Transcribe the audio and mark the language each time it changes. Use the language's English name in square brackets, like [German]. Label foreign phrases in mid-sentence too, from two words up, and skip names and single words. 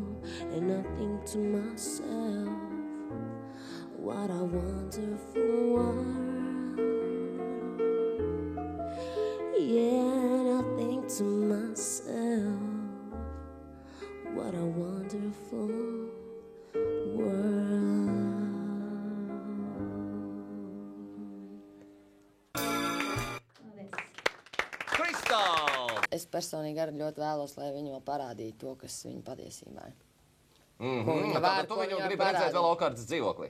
[English] And I think to myself, what a wonderful world. Yeah, and I think to myself, what a wonderful world. [Latvian] Kristāla! Es personīgi arī ļoti vēlos, lai viņi vēl parādītu to, kas viņa patiesībā ir. Tātad tu viņu gribi redzēt vēl okārtas dzīvoklī.